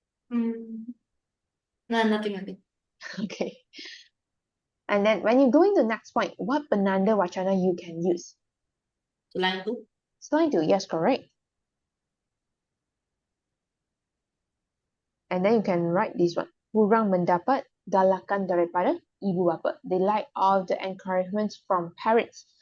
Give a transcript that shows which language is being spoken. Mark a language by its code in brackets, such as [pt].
[en] no, nothing. Okay. And then when you go into the next point, what penanda wacana you can use? [ms] Selain itu. Selain itu, [en] yes, correct. And then you can write this one. [ms] Kurang mendapat galakan daripada ibu bapa. [en] They like all the encouragements from parents.